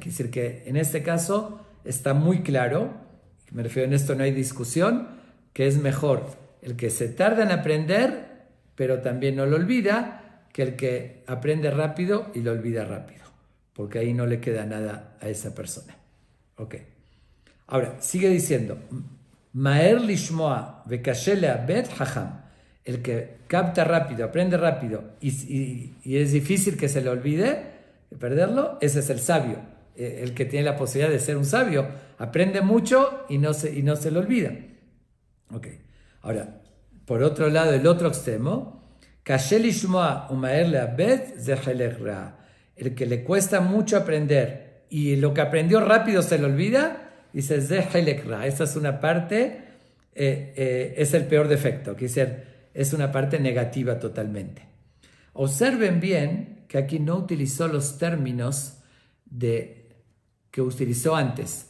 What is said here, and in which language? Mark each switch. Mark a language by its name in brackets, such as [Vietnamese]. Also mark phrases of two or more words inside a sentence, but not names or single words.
[Spanish] Quiere decir que en este caso está muy claro, me refiero, en esto no hay discusión, que es mejor el que se tarda en aprender, pero también no lo olvida, que el que aprende rápido y lo olvida rápido, porque ahí no le queda nada a esa persona. Ok. Ahora, sigue diciendo, [Hebrew] מהר לשמוע וקשה לאבד חכם. [Spanish] El que capta rápido, aprende rápido y es difícil que se le olvide perderlo, ese es el sabio, el que tiene la posibilidad de ser un sabio. Aprende mucho y no se le olvida. Ok. Ahora, por otro lado, el otro extremo, [Hebrew] קשה לשמוע ומהר לאבד זה חלק רע. [Spanish] El que le cuesta mucho aprender y lo que aprendió rápido se le olvida, dice, [Hebrew] זה חלק רע, [Spanish] esta es una parte, es el peor defecto, quiere decir, es una parte negativa totalmente. Observen bien que aquí no utilizó los términos que utilizó antes.